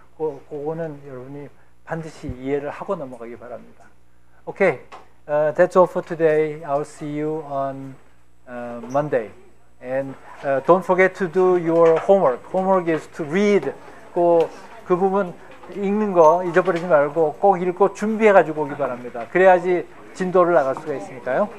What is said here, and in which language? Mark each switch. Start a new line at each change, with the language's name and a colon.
Korean: 그거는 여러분이 반드시 이해를 하고 넘어가기 바랍니다.
English: Okay, that's all for today. I'll see you on Monday. And don't forget to do your homework. Homework is to read.
Korean: 그 부분 읽는 거 잊어버리지 말고 꼭 읽고 준비해 가지고 오기 바랍니다. 그래야지 진도를 나갈 수가 있으니까요.